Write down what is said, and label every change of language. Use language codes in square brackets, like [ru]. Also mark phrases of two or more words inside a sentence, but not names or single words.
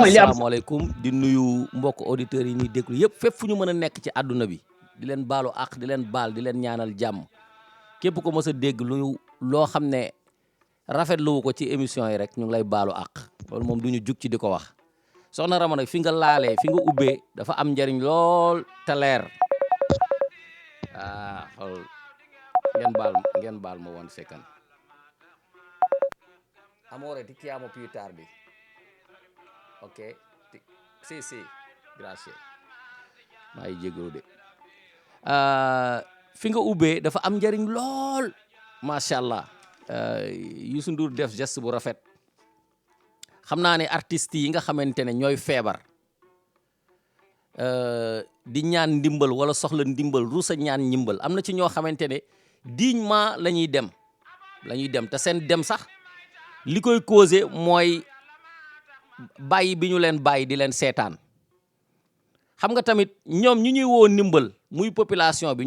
[wo] asalaamaaleykum di nuyu mbokk auditeurs yi ñuy déglu yëpp fépp fu ñu mën a nekk ci àdduna bi di leen baalu àq di leen baal di leen ñaanal jàmm képp ko mës a dégg loo xam ne rafetlu ko ci émission yi rek ñu ngi lay baalu àq loolu moom du ñu jug ci di ko wax soxna Rama nag fi nga laalee fi nga ubbee dafa am njariñ lool te leer xool ngeen baal ma 1 second. [it] Amore, ti chiamo più tardi. Ok? Sì, grazie. [wo] maa ngi jégalu de. Fi nga ubbee dafa am njariñ lool [ar] ما شاء الله. [wo] Youssou Ndour def geste bu rafet. xam naa ne artistes yi nga xamante ne ñooy feebar. di ñaan ndimbal wala soxla ndimbal ruusa ñaan ndimbal am na ci ñoo xamante ne dignement la ñuy dem te seen dem sax li koy causé mooy bàyyi bi ñu leen bàyyi di leen seetaan xam nga tamit ñoom ñu ñuy woo ndimbal muy population bi